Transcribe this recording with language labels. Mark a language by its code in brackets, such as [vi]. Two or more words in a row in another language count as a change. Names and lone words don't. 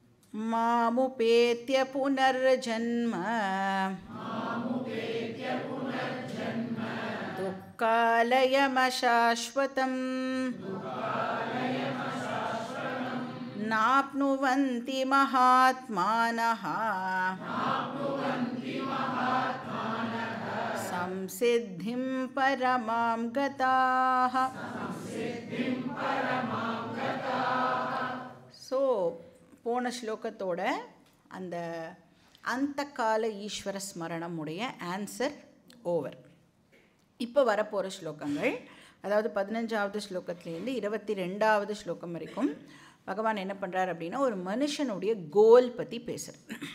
[sa] मामुपेत्य पुनर्जन्म दुःखालयमशाश्वतम् नाप्नुवन्ति महात्मानः संसिद्धिं परमां गताः. [ta] ஸோ போன ஸ்லோகத்தோட அந்த அந்தகால ஈஸ்வர ஸ்மரணம் உடைய [en] answer over. [ta] இப்போ வரப்போகிற ஸ்லோகங்கள், அதாவது 15வது ஸ்லோகத்துலேருந்து 22வது ஸ்லோகம் வரைக்கும் பகவான் என்ன பண்ணுறார் அப்படின்னா ஒரு மனுஷனுடைய கோல் பற்றி பேசுகிறார்.